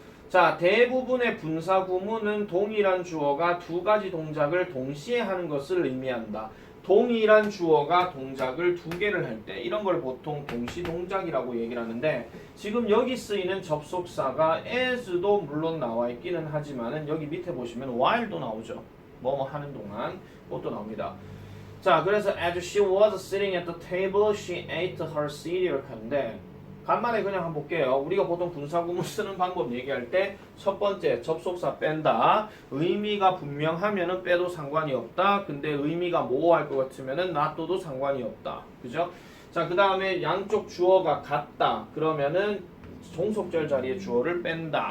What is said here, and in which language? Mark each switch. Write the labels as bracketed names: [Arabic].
[Korean] 자, 대부분의 분사 구문은 동일한 주어가 두 가지 동작을 동시에 하는 것을 의미한다. 동일한 주어가 동작을 두 개를 할 때 이런 걸 보통 동시 동작이라고 얘기를 하는데 지금 여기 쓰이는 접속사가 as도 물론 나와 있기는 하지만은 여기 밑에 보시면 while도 나오죠. 뭐뭐 하는 동안 그것도 나옵니다. 자, 그래서 [English] as she was sitting at the table, she ate her seed [Korean] 이렇게 하는데 간만에 그냥 한번 볼게요. 우리가 보통 분사구문 쓰는 방법 얘기할 때 첫 번째 접속사 뺀다. 의미가 분명하면은 빼도 상관이 없다. 근데 의미가 모호할 것 같으면은 놔둬도 상관이 없다. 그죠? 자, 그 다음에 양쪽 주어가 같다. 그러면은 종속절 자리에 주어를 뺀다.